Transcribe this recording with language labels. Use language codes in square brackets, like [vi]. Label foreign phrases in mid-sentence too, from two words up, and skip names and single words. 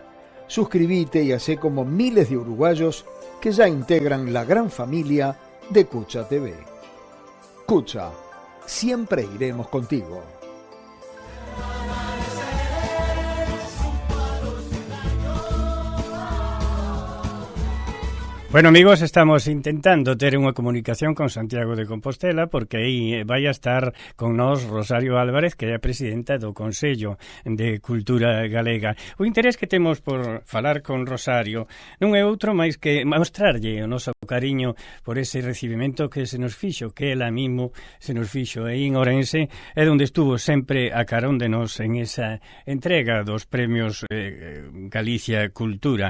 [es] Suscríbete y hacé como miles de uruguayos que ya integran la gran familia de Cucha TV. Cucha, siempre iremos contigo. [gl] Bueno, amigos, estamos intentando ter unha comunicación con Santiago de Compostela porque aí vai a estar con nós Rosario Álvarez, que é a presidenta do Consello de Cultura Galega. O interés que temos por falar con Rosario non é outro máis que mostrarlle o noso cariño por ese recibimento que se nos fixo, que ela mismo se nos fixo aí en Ourense, é onde estuvo sempre a carón de nós en esa entrega dos premios Galicia Cultura.